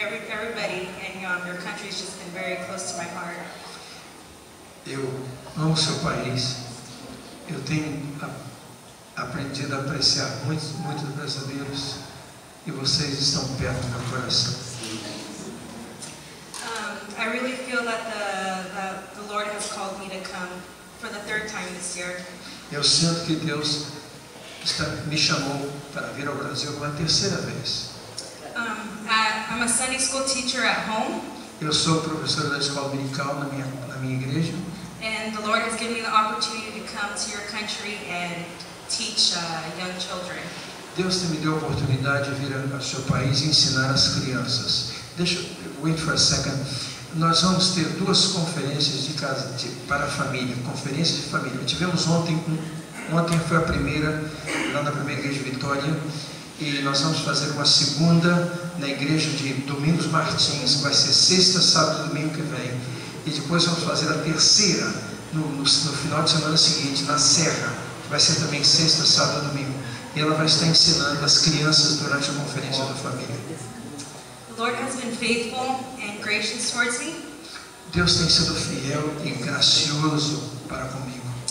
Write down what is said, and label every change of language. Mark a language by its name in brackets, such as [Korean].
[English] Everybody and your country has just been very close to my heart. [Portuguese] Eu amo seu país. Eu tenho aprendido a apreciar muitos brasileiros, e vocês estão perto do meu coração. [English] I really feel that the Lord has called me to come for the third time this year. [Portuguese] Eu sinto que Deus me chamou para vir ao Brasil uma terceira vez. [English] I'm a Sunday school teacher at home. [Portuguese] Eu sou professor da escola dominical na minha igreja. [English] And the Lord has given me the opportunity to come to your country and teach young children. [Portuguese] Deus me deu a oportunidade de vir ao seu país e ensinar as crianças. [English] Wait for a second. [Portuguese] Nós vamos ter duas conferências para a família, conferências de família. Tivemos ontem foi a primeira, lá na primeira igreja de Vitória, e nós vamos fazer uma segunda na igreja de Domingos Martins, vai ser sexta, sábado e domingo que vem. E depois vamos fazer a terceira no final de semana seguinte, na Serra, vai ser também sexta, sábado e domingo. E ela vai estar ensinando as crianças durante a conferência da família. [English] The Lord has been faithful and gracious towards me. [Portuguese] Deus tem sido fiel e gracioso para comigo.